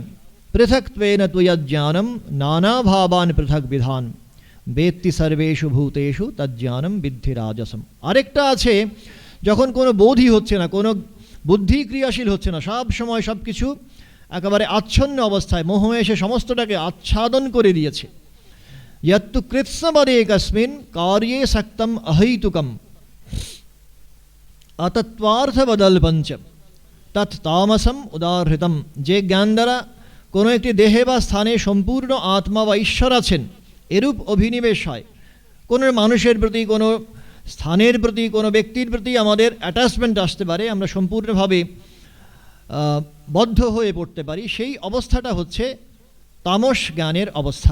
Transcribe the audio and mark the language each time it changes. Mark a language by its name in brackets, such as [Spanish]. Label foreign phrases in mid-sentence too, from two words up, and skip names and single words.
[Sanskrit] পৃথক্ত্বেন ত্বয়জ্ঞানম নানা ভাবান পৃথক বিধান বেত্তি সর্বেষু ভূতেষু তজ্জ্ঞানম বিদ্ধি রাজসম। [Bangla] আরেকটা আছে, যখন কোনো বোধই হচ্ছে না, কোনো বুদ্ধি ক্রিয়াশীল হচ্ছে না, সব সময় সব কিছু একেবারে আচ্ছন্ন অবস্থায়, মোহ এসে সমস্তটাকে আচ্ছাদন করে দিয়েছে। [Sanskrit] यत्तु कृत्स्नवदेकस्मिन् कार्ये सक्तम अहैतुकम अतत्वार्थबदल्पञ्च तत् तामसम उदाहृतम। [Bangla] যে জ্ঞান দ্বারা কোনো একটি দেহে বা স্থানে সম্পূর্ণ আত্মা বা ঈশ্বর আছেন, এরূপ অভিনিবেশ হয়, কোনো মানুষের প্রতি, কোনো স্থানের প্রতি, কোনো ব্যক্তির প্রতি আমাদের অ্যাটাচমেন্ট আসতে পারে, আমরা সম্পূর্ণভাবে বদ্ধ হয়ে পড়তে পারি, সেই অবস্থাটা হচ্ছে তামস জ্ঞানের অবস্থা।